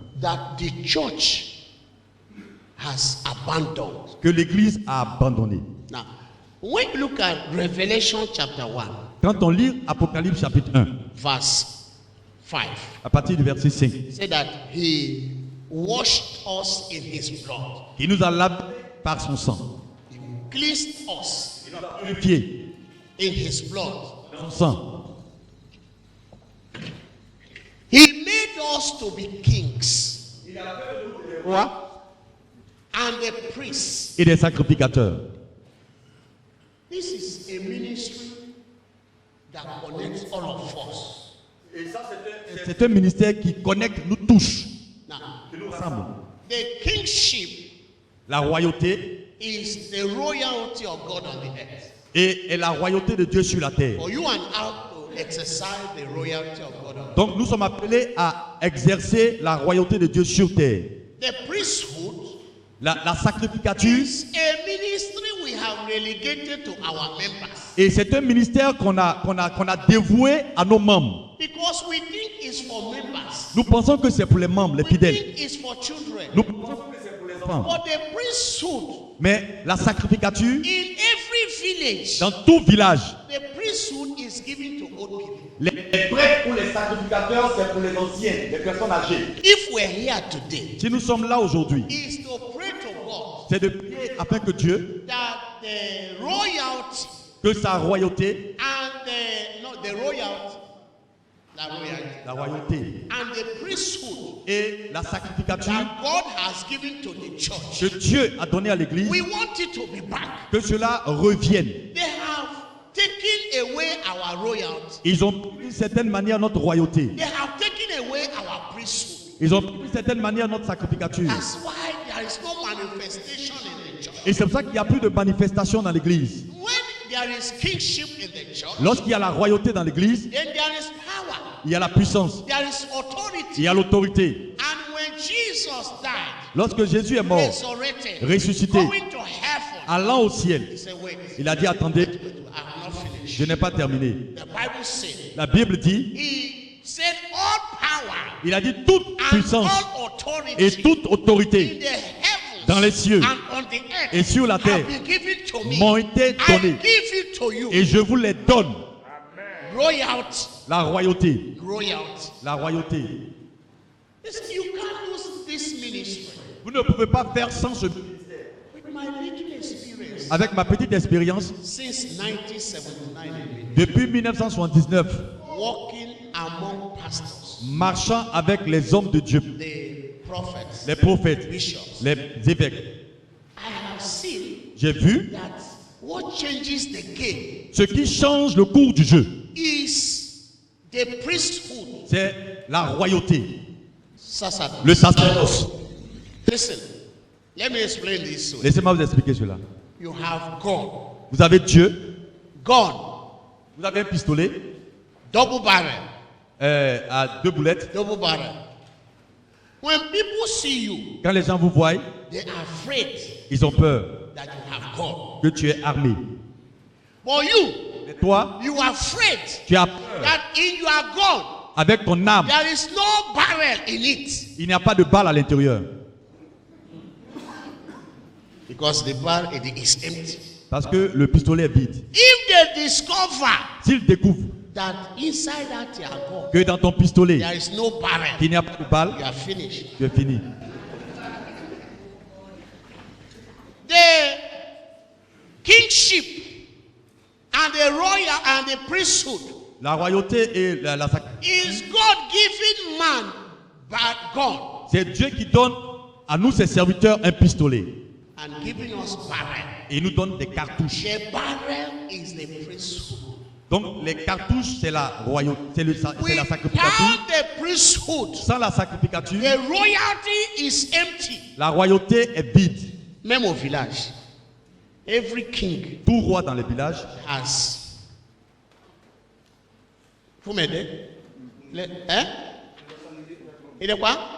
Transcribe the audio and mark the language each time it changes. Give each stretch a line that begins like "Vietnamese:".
English: that the church has abandoned.
French: que l'Église a abandonné.
English: Now, when you look at Revelation chapter 1,
French: Quand on lit Apocalypse chapitre 1,
English: verse 5,
French: à partir du verset 5,
English: it said that he washed us in his blood.
French: il nous a lavés par son sang,
English: He cleansed us
French: purifiés
English: in his blood.
French: son sang.
English: He made us to be kings. What? And the priests.
French: Et des sacrificateurs.
English: This is a ministry that connects all of us.
French: C'est un ministère qui connecte nous tous,
English: Now,
French: qui nous rassemble.
English: the kingship
French: La royauté
English: is the royalty of God on the earth.
French: est la royauté de Dieu sur la terre.
English: For you and I to exercise the royalty of God on the earth.
French: Donc nous sommes appelés à exercer la royauté de Dieu sur terre.
English: The priesthood
French: La sacrificature,
English: is a ministry we have relegated to our members.
French: et c'est un ministère qu'on a dévoué à nos membres.
English: Because we think it's for members.
French: Nous pensons que c'est pour les membres, les
English: We
French: fidèles.
English: think it's for children.
French: Nous pensons que c'est pour les enfants.
English: But the priesthood,
French: Mais la sacrificature,
English: in every village,
French: dans tout village,
English: the priesthood is given to old people.
French: les prêtres ou les sacrificateurs, c'est pour les anciens, les personnes âgées.
English: If we're here today,
French: Si nous sommes là aujourd'hui,
English: is to pray to God
French: c'est de prier afin que Dieu,
English: that the royalty
French: que sa royauté,
English: and the royalty,
French: la royauté
English: and the priesthood
French: et la sacrificature
English: that God has given to the church,
French: que Dieu a donné à l'Église,
English: we want it to be back.
French: que cela revienne.
English: They have taken away our royalty.
French: Ils ont pris d'une certaine manière notre royauté.
English: They have taken away our priesthood.
French: Ils ont pris d'une certaine manière notre sacrificature.
English: That's why there is no manifestation in the church.
French: Et c'est pour ça qu'il n'y a plus de manifestation dans l'Église.
English: When there is kingship in the church,
French: Lorsqu'il y a la royauté dans l'Église,
English: then there is power,
French: il y a la puissance,
English: there is
French: il
English: authority.
French: y a l'autorité.
English: And when Jesus died,
French: Lorsque Jésus est mort,
English: resurrected,
French: ressuscité,
English: going to heaven,
French: allant au ciel,
English: he said, wait,
French: il a dit, attendez,
English: I have not finished.
French: je n'ai pas terminé.
English: The Bible said,
French: La Bible dit,
English: he said all power
French: il a dit toute
English: and
French: puissance
English: all authority
French: et toute
English: in
French: autorité
English: the heavens
French: dans les cieux
English: and on the earth
French: et sur la terre
English: have been given to me.
French: m'ont été
English: I
French: données
English: give it to you.
French: et je vous les donne.
English: Royalty.
French: La royauté,
English: Royalty.
French: la royauté.
English: Listen, you can't lose this ministry.
French: Vous ne pouvez pas faire sans ce...
English: With my little experience
French: Avec ma petite expérience,
English: since 1979,
French: depuis 1979,
English: walking among pastors,
French: marchant avec les hommes de Dieu,
English: the prophets,
French: les prophètes,
English: bishops,
French: les évêques,
English: I have seen
French: j'ai vu
English: that what changes the game
French: ce qui change le cours du jeu.
English: is the priesthood.
French: C'est la royauté, Sacerdoce. le sacerdoce.
English: Listen, let me explain this. Way.
French: Laissez-moi vous expliquer cela.
English: You have God.
French: Vous avez Dieu,
English: God,
French: vous avez un pistolet
English: double barrel.
French: à 2 boulettes.
English: Double barrel. When people see you,
French: Quand les gens vous voient,
English: they are afraid
French: ils ont peur
English: that you have God.
French: que tu es armé.
English: But you,
French: Et toi,
English: you are afraid
French: tu as peur.
English: that in your God,
French: Avec ton âme,
English: there is no barrel in it.
French: il n'y a pas de balle à l'intérieur.
English: Because the barrel is empty.
French: Parce que le pistolet est vide.
English: If they discover
French: S'ils découvrent
English: that inside that your God,
French: que dans ton pistolet,
English: there is no barrel,
French: il n'y a pas de balle,
English: you are finished.
French: tu es fini.
English: The kingship and the royal and the priesthood
French: La royauté et la
English: is God giving man but God
French: c'est Dieu qui donne à nous, ses serviteurs, un pistolet.
English: and giving us barrel.
French: Et il nous donne des cartouches.
English: The barrel is the priesthood.
French: Donc les cartouches, c'est la royauté, c'est la sacrificature.
English: Without the priesthood,
French: Sans la sacrificature,
English: the royalty is empty.
French: la royauté est vide. Même au village,
English: every king
French: Tout roi dans les villages has. Vous m'aidez? Hein? Il est quoi?